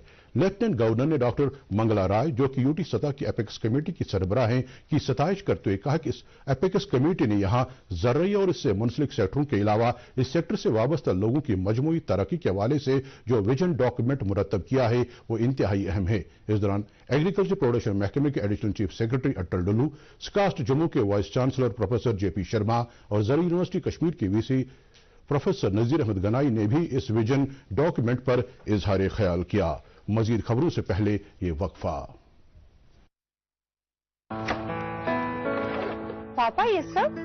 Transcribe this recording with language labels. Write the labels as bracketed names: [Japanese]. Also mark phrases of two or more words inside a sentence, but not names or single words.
[Urdu] لیفٹیننٹ گورنر نے ڈاکٹر منگلا رائے، جو کہ UT سطح کی اپیکس کمیٹی کی سربراہ ہیں، کی ستائش کرتے ہوئے کہا کہ اس اپیکس کمیٹی نے یہاں زرعی اور اس سے منسلک سیکٹروں کے علاوہ اس سیکٹر سے وابستہ لوگوں کی مجموعی ترقی کے حوالے سے جو [English] vision document [Urdu] مرتب کیا ہے وہ انتہائی اہم ہے۔ اس دوران [English] agriculture production [Urdu] محکمے کے [English] additional chief secretary [Urdu] اٹل ڈلو، سکاسٹ جموں کے [English] vice chancellor [Urdu] پروفیسر JP شرما اور زرعی یونیورسٹی کشمیر کے VC پروفیسر نذیر احمد گنائی نے بھی اس [English] vision document [Urdu] پر اظہار خیال کیا۔ مزید خبروں سے پہلے یہ وقفہ۔ پاپا یہ سب؟